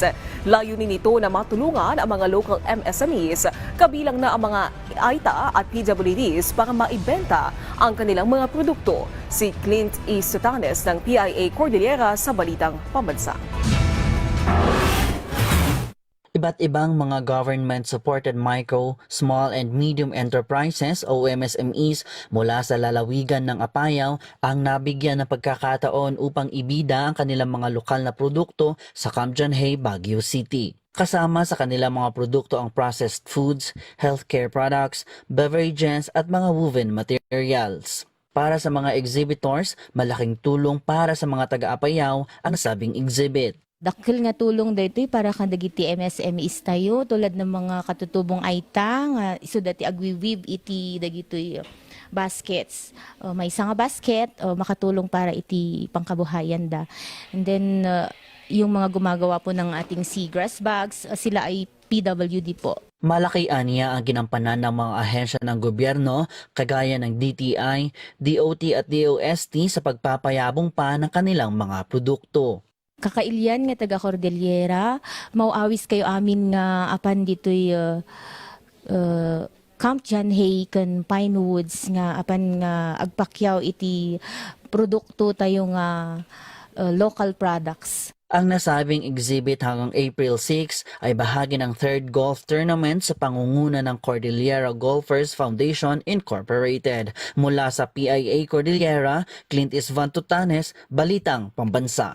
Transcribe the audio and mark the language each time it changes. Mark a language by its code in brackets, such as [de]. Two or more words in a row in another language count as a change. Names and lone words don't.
[tl] Layunin nito na matulungan ang mga local MSMEs, kabilang na ang mga AITA at PWDs para maibenta ang kanilang mga produkto. Si Clint E. Sutanes ng PIA Cordillera sa Balitang Pambansa. Iba't ibang mga [en] government-supported micro, small and medium enterprises [tl] o MSMEs mula sa lalawigan ng Apayao ang nabigyan ng pagkakataon upang ibida ang kanilang mga lokal na produkto sa Camjanhay, Baguio City. Kasama sa kanilang mga produkto ang [en] processed foods, healthcare products, beverages [tl] at mga [en] woven materials. [tl] Para sa mga exhibitors, malaking tulong para sa mga taga-Apayao ang sabing exhibit. [ilo] Dakil nga tulong dito para kan dagiti MSMEs tayo [tl] tulad ng mga katutubong aita [ilo] nga isu dati agwiwib iti dagitoy baskets. May isa nga basket makatulong para iti pangkabuhayan da. [en] And then [tl] yung mga gumagawa po ng ating seagrass bags, sila ay PWD po. Malaki aniya ang ginampanan ng mga ahensya ng gobyerno kagaya ng DTI, DOT at DOST sa pagpapayabong pa ng kanilang mga produkto. [ilo] Kakailyan nga taga Cordillera, mauawis kayo amin nga apan ditoy Camp Janhay ken Pinewoods nga apan nga agpakyaw iti produkto tayo nga [en] local products. [tl] Ang nasabing exhibit hanggang April 6 ay bahagi ng 3rd [en] golf tournament [tl] sa pangunguna ng Cordillera Golfers Foundation Incorporated. Mula sa PIA Cordillera, Clint Isvan Tutanes, Balitang Pambansa.